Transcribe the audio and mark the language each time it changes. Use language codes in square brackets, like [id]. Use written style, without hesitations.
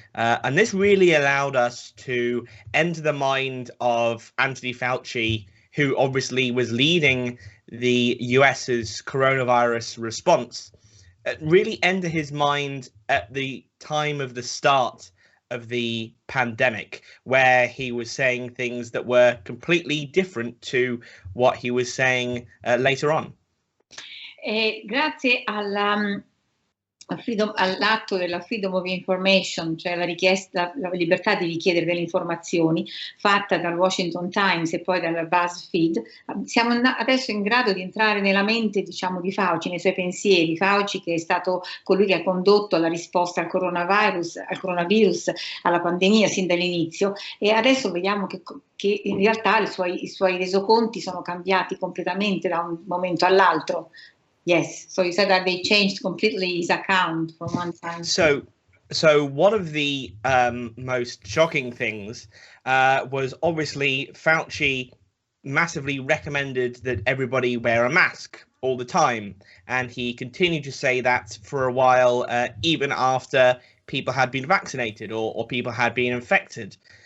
[en] And this really allowed us to enter the mind of Anthony Fauci, who obviously was leading the US's coronavirus response, really enter his mind at the time of the start of the pandemic, where he was saying things that were completely different to what he was saying later on. [it] Grazie all'atto della Freedom of Information, cioè la richiesta, la libertà di richiedere delle informazioni fatta dal Washington Times e poi dalla BuzzFeed, siamo adesso in grado di entrare nella mente, diciamo, di Fauci, nei suoi pensieri. Fauci, che è stato colui che ha condotto la risposta al coronavirus, alla pandemia sin dall'inizio, e adesso vediamo che in realtà i suoi resoconti sono cambiati completamente da un momento all'altro. [en] Yes, so you said that they changed completely his account from one time. So one of the most shocking things was obviously Fauci massively recommended that everybody wear a mask all the time, and he continued to say that for a while, even after people had been vaccinated or people had been infected.